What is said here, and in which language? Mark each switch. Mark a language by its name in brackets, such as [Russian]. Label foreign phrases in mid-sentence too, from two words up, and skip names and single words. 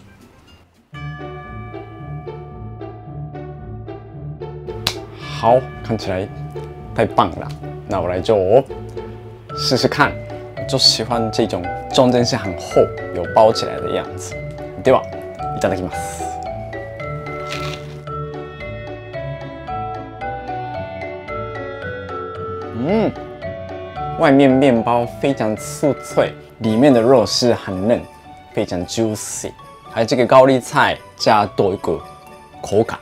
[Chinese] 好，看起来太棒了。那我来就试试看，就喜欢这种中间是很厚，有包起来的样子。 [Japanese] ではいただきます。 [Chinese] 外面面包非常酥脆，里面的肉是很嫩，非常 juicy。还有这个高丽菜加多一个口感。